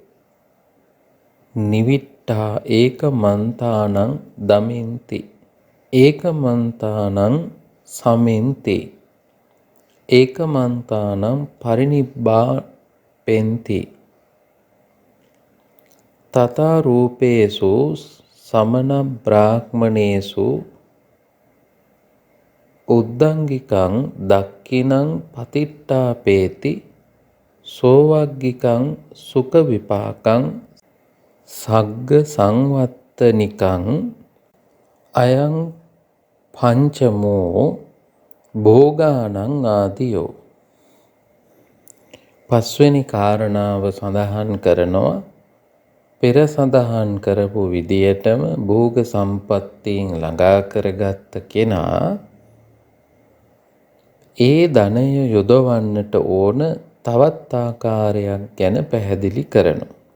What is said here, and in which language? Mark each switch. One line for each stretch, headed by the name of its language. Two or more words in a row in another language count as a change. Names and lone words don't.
Pali: නිවිට්ටා ඒකමන්තානං දමින්ති ඒකමන්තානං සමින්ති ඒකමන්තානං පරිනිබ්බාපෙන්ති තථා රූපේසු සමන බ්‍රාහ්මණේසු උද්දංගිකං දක්ඛිනං පතිට්ඨාපේති සෝවග්ගිකං සුඛ විපාකං සග්ග සංවත්තනිකං අයං පංචමෝ භෝගානං ආදියෝ.
Sinhala: පස්වෙනි කාරණාව සඳහන් කරනවා පෙර සඳහන් කරපු විදියටම භෝග සම්පත්තීන් ළඟා කරගත්ත කෙනා ඒ ධනය යොදවන්නට ඕන තවත් ආකාරයක් ගැන පැහැදිලි කරනවා.